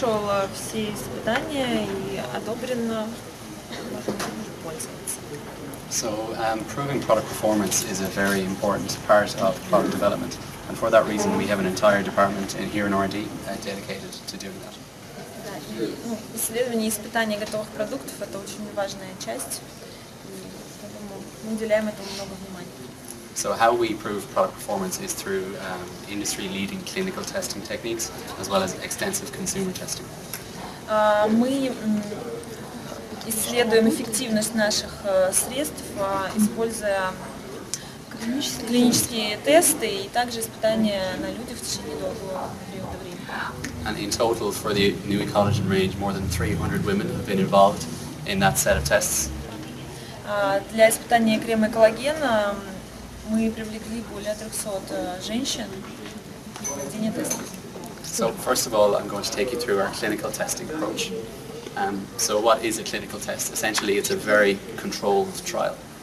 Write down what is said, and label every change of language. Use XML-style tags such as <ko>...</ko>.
<ru>прошел все испытания и одобрен, можно пользоваться.</ru> <en>So proving product performance is a very important part of product development, and for that reason we have an entire department here in R&D dedicated to doing that.</en> <ru>Да, и, исследование и испытание готовых продуктов – это очень важная часть, и поэтому мы уделяем этому много внимания.</ru> <en>So how we prove product performance is through industry-leading clinical testing techniques, as well as extensive consumer testing.</en> <ru>Мы исследуем эффективность наших средств, используя клинические тесты и также испытания на людях в течение долгого периода времени.</ru> <en>And in total, for the new Ecollagen range, more than 300 women have been involved in that set of tests.</en> <ru>Для испытания крема Эколлагена мы привлекли более 300 женщин в проведение тестов.</ru> <en>So first of all, I'm going to take you through our clinical testing approach. So what is a clinical test? Essentially, it's a very controlled trial.</en>